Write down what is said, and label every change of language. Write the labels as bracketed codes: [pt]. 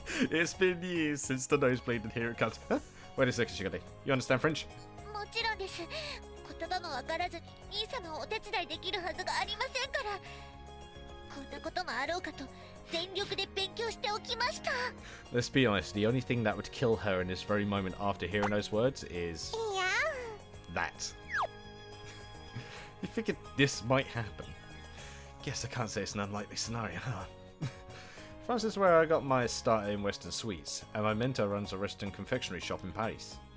[en] It's been years since the nosebleed and here it comes. Huh? Wait a second, Shigade. You understand French? [ja] もちろんです。言葉もわからずに兄様をお手伝いできるはずがありませんから。こんなこともあろうかと全力で勉強しておきました。 [en] Let's be honest, the only thing that would kill her in this very moment after hearing those words is... [ja] いや [en] that. You figured this might happen. Guess I can't say it's an unlikely scenario, huh? France is where I got my start in Western sweets, and my mentor runs a Western confectionery shop in Paris.